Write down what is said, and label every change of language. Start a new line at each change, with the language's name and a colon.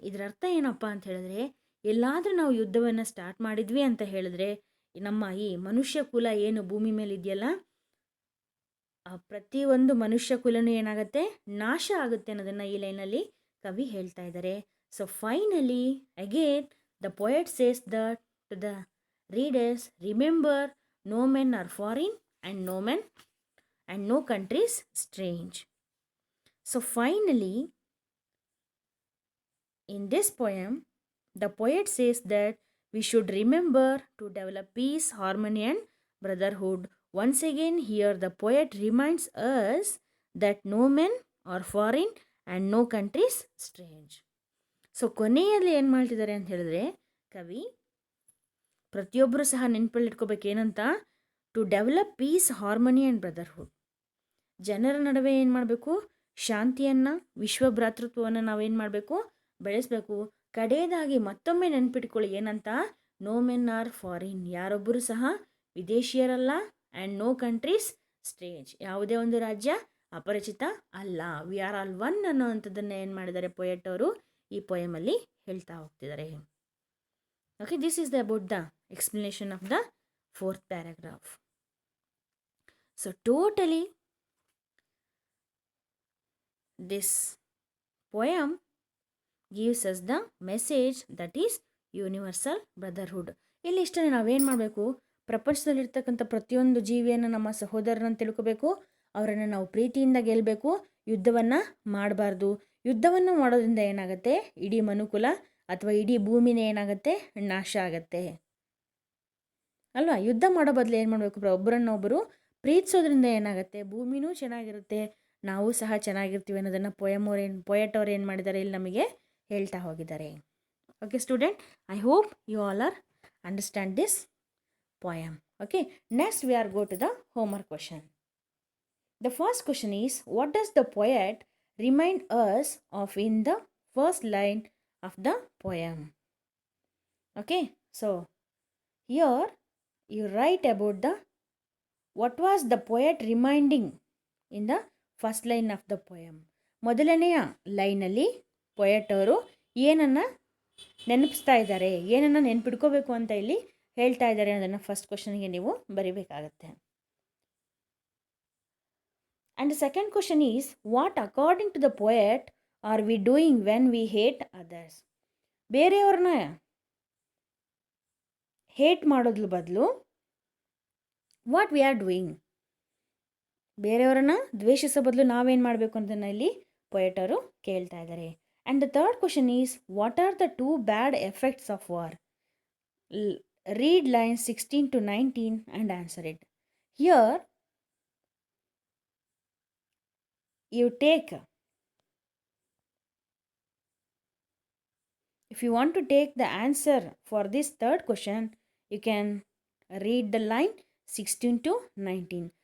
Kannada: ಇದರ ಅರ್ಥ ಏನಪ್ಪ ಅಂತ ಹೇಳಿದ್ರೆ, ಎಲ್ಲಾದರೂ ನಾವು ಯುದ್ಧವನ್ನು ಸ್ಟಾರ್ಟ್ ಮಾಡಿದ್ವಿ ಅಂತ ಹೇಳಿದ್ರೆ, ನಮ್ಮ ಈ ಮನುಷ್ಯ ಕುಲ ಏನು ಭೂಮಿ ಮೇಲೆ ಇದೆಯಲ್ಲ, ಆ ಪ್ರತಿಯೊಂದು ಮನುಷ್ಯ ಕುಲನೂ ಏನಾಗುತ್ತೆ? ನಾಶ ಆಗುತ್ತೆ ಅನ್ನೋದನ್ನು ಈ ಲೈನಲ್ಲಿ ಕವಿ ಹೇಳ್ತಾ ಇದ್ದಾರೆ.
English: So finally again the poet says that to the readers, remember no men are foreign and no countries strange. So finally, in this poem, the poet says that we should remember to develop peace, harmony and brotherhood. Once again, here the poet reminds us that no men are foreign and no countries strange.
Kannada: So ಕೊನೆಯಲ್ಲಿ ಏನು ಮಾಡ್ತಿದ್ದಾರೆ ಅಂತ ಹೇಳಿದ್ರೆ, ಕವಿ ಪ್ರತಿಯೊಬ್ಬರು ಸಹ ನೆನಪಲ್ಲಿಟ್ಕೋಬೇಕು ಏನಂತ?
English: To develop peace, harmony and brotherhood.
Kannada: ಜನರ ನಡುವೆ ಏನು ಮಾಡಬೇಕು? ಶಾಂತಿಯನ್ನು, ವಿಶ್ವ ಭ್ರಾತೃತ್ವವನ್ನು ನಾವೇನು ಮಾಡಬೇಕು? ಬೆಳೆಸಬೇಕು. ಕಡೆಯದಾಗಿ ಮತ್ತೊಮ್ಮೆ ನೆನ್ಪಿಟ್ಕೊಳ್ಳಿ ಏನಂತ?
English: no men are foreign,
Kannada: ಯಾರೊಬ್ಬರು ಸಹ ವಿದೇಶಿಯರಲ್ಲ.
English: and no countries strange,
Kannada: ಯಾವುದೇ ಒಂದು ರಾಜ್ಯ ಅಪರಿಚಿತ ಅಲ್ಲ.
English: we are all one
Kannada: ಅನ್ನೋವಂಥದ್ದನ್ನು ಏನು ಮಾಡಿದ್ದಾರೆ ಪೊಯೆಟ್ ಅವರು ಈ ಪೊಯಮಲ್ಲಿ ಹೇಳ್ತಾ ಹೋಗ್ತಿದ್ದಾರೆ.
English: Okay, this is about the explanation of the 4th paragraph. So totally this poem gives us the message that is universal brotherhood.
Kannada: ಇಲ್ಲಿ ಇಷ್ಟೇ ನಾವೇನು ಮಾಡಬೇಕು? ಪ್ರಪಂಚದಲ್ಲಿರ್ತಕ್ಕಂಥ ಪ್ರತಿಯೊಂದು ಜೀವಿಯನ್ನು ನಮ್ಮ ಸಹೋದರರನ್ನು ತಿಳ್ಕೋಬೇಕು. ಅವರನ್ನು ನಾವು ಪ್ರೀತಿಯಿಂದ ಗೆಲ್ಲಬೇಕು. ಯುದ್ಧವನ್ನು ಮಾಡಬಾರ್ದು. ಯುದ್ಧವನ್ನು ಮಾಡೋದ್ರಿಂದ ಏನಾಗುತ್ತೆ? ಇಡೀ ಮನುಕುಲ ಅಥವಾ ಇಡೀ ಭೂಮಿನೇ ಏನಾಗುತ್ತೆ? ನಾಶ ಆಗತ್ತೆ ಅಲ್ವಾ? ಯುದ್ಧ ಮಾಡೋ ಬದಲು ಏನು ಮಾಡಬೇಕು? ಒಬ್ಬರನ್ನೊಬ್ಬರು ಪ್ರೀತಿಸೋದ್ರಿಂದ ಏನಾಗುತ್ತೆ? ಭೂಮಿನೂ ಚೆನ್ನಾಗಿರುತ್ತೆ, ನಾವು ಸಹ ಚೆನ್ನಾಗಿರ್ತೀವಿ ಅನ್ನೋದನ್ನು ಪೊಯೆಟ್ ಅವ್ರು ಏನು ಮಾಡಿದ್ದಾರೆ ಇಲ್ಲಿ ನಮಗೆ ಹೇಳ್ತಾ ಹೋಗಿದ್ದಾರೆ.
English: Okay student, I hope you all are understand this poem. Okay, next we are go to the homework question. The first question is, what does the poet remind us of in the first line of the poem? Okay, so here you write about the what was the poet reminding in the first line of the poem.
Kannada: ಮೊದಲನೆಯ ಲೈನಲ್ಲಿ poet ಅವರು ಏನನ್ನು ನೆನಪಿಸ್ತಾ ಇದ್ದಾರೆ, ಏನನ್ನು ನೆನ್ಪಿಡ್ಕೋಬೇಕು ಅಂತ ಇಲ್ಲಿ ಹೇಳ್ತಾ ಇದ್ದಾರೆ ಅನ್ನೋದನ್ನು ಫಸ್ಟ್ ಕ್ವಶನ್ಗೆ ನೀವು ಬರಿಬೇಕಾಗತ್ತೆ.
English: And the second question is, what according to the poet are we doing when we hate others?
Kannada: ಬೇರೆಯವ್ರನ್ನ ಹೇಟ್ ಮಾಡೋದ್ರ ಬದಲು
English: what we are doing,
Kannada: ಬೇರೆಯವರನ್ನ ದ್ವೇಷಿಸೋ ಬದಲು ನಾವೇನು ಮಾಡಬೇಕು ಅಂತ ಇಲ್ಲಿ ಪೊಯೆಟರು ಕೇಳ್ತಾ ಇದ್ದಾರೆ.
English: And the third question is, what are the 2 bad effects of war? Read lines 16 to 19 and answer it. Here you take, if you want to take the answer for this third question, you can read the line 16 to 19.